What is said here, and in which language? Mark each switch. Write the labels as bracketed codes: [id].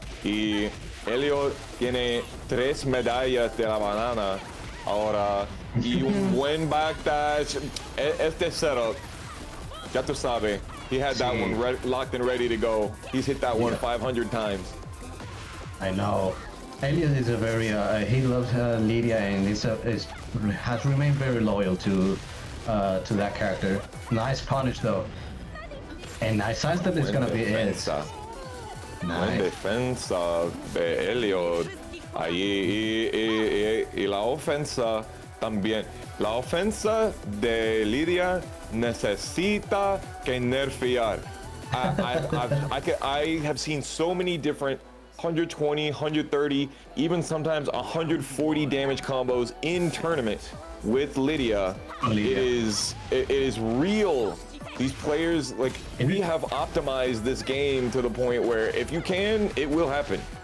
[es] Y Elliot tiene 3 medallas de la banana ahora y un buen backdash. Este setup, ya tú sabes, [en] he had that one locked and ready to go. He's hit that one 500 times. I know. Elliot is a very, he loves Lydia and has remained very loyal to that character. Nice punish though. And I sense that it's gonna be it. [es] Nice defensa de Elliot. Ahí y la ofensa también. La ofensa de Lydia necesita que nerfear. [en] I have seen so many different 120, 130, even sometimes 140 damage combos in tournament with Lydia. It is real. These players, like, we have optimized this game to the point where if you can, it will happen.